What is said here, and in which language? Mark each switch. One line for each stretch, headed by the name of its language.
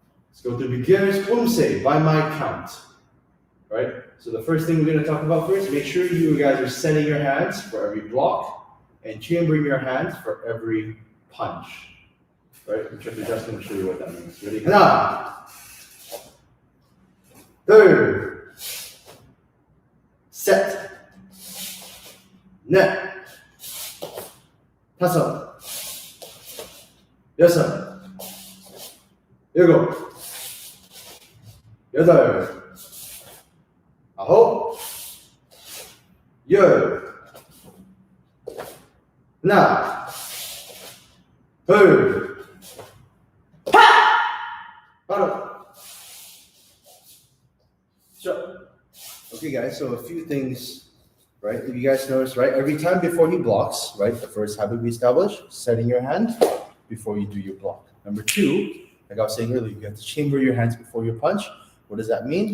English: Let's go through beginner's Poomsae by my count. Right? So the first thing we're going to talk about first, make sure you guys are setting your hands for every block and chambering your hands for every punch. Right? Instructor Justin will show you what that means. Ready?
Korean: 하나, 둘, 셋, 넷, 다섯, 여섯, 일곱, 여덟, 아홉, 열, 하나, 둘, 바로.
English: So, okay guys, so a few things, right? If you guys notice, right? Every time before he blocks, right? The first habit we established, setting your hand before you do your block. Number two, like I was saying earlier, you have to chamber your hands before your punch. What does that mean?